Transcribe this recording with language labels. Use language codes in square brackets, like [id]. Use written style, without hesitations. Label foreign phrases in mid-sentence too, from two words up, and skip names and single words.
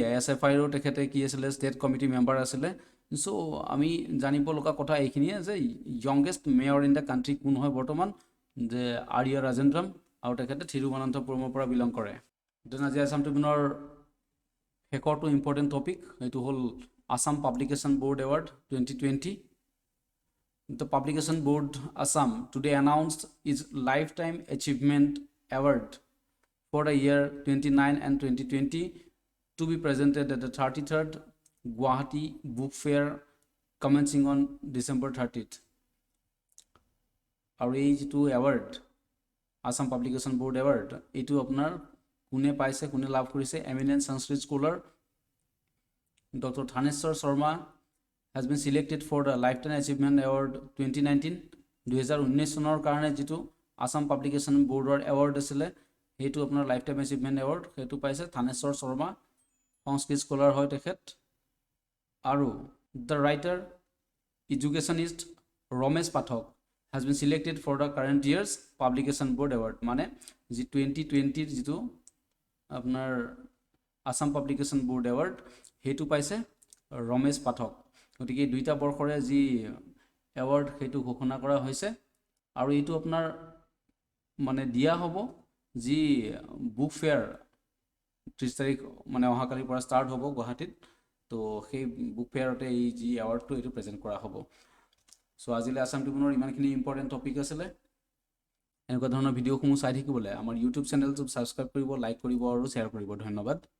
[as] SFIৰো তেখেতে কি আছিলে [en] state committee member [as] আছিলে চ' আমি জানিব লগা কথা এইখিনিয়ে যে [en] youngest mayor in the country [as] কোন হয় বৰ্তমান যে আৰ্য ৰাজেন্দ্ৰম আৰু তেখেতে থিৰুৱনন্তপুৰমৰ পৰা [en] belong kare then [as] আজি আছাম ট্ৰিবিউনৰ শেষৰটো [en] important topic [as] এইটো হ'ল আছাম পাব্লিকেশ্যন বোৰ্ড এৱাৰ্ড 2020 [en] The Publication Board Assam today announced its Lifetime Achievement Award for the year 29 and 2020 to be presented at the 33rd Guwahati Book Fair commencing on December 30th. [as] আৰু এই যিটো এৱাৰ্ড আছাম পাব্লিকেশ্যন বোৰ্ড এৱাৰ্ড এইটো আপোনাৰ কোনে পাইছে কোনে লাভ কৰিছে [en] eminent Sanskrit scholar Doctor [as] থানেশ্বৰ শৰ্মা [en] has been selected for the Lifetime Achievement Award 2019 [as] 2019 চনৰ কাৰণে যিটো আছাম পাব্লিকেশ্যন বোৰ্ডৰ এৱাৰ্ড আছিলে সেইটো আপোনাৰ [en] Lifetime Achievement Award [as] সেইটো পাইছে থানেশ্বৰ শৰ্মা সংস্কৃত স্কলাৰ হয় তেখেত আৰু [en] the writer educationist [as] ৰমেশ পাঠক [en] has been selected for the current year's Publication Board Award [as] মানে যি 2020 যিটো আপোনাৰ আছাম পাব্লিকেশ্যন বোৰ্ড এৱাৰ্ড সেইটো পাইছে ৰমেশ পাঠক গতিকে দুইটা বৰ্ষৰে যি এৱাৰ্ড সেইটো ঘোষণা কৰা হৈছে আৰু এইটো আপোনাৰ মানে দিয়া হ'ব যি [en] book fair [as] 30 তাৰিখ মানে অহাকালিৰ পৰা ষ্টাৰ্ট হ'ব গুৱাহাটীত তো সেই [en] book fair [as] এই যি এৱাৰ্ডটো এইটো প্ৰেজেণ্ট কৰা হ'ব চ' আজিলৈ আছাম ট্ৰিবিউনৰ ইমানখিনি [en] important topic [as] আছিলে এনেকুৱা ধৰণৰ ভিডিঅ'সমূহ চাই থাকিবলৈ আমাৰ ইউটিউব চেনেলটো ছাবস্ক্ৰাইব কৰিব লাইক কৰিব আৰু শ্বেয়াৰ কৰিব ধন্যবাদ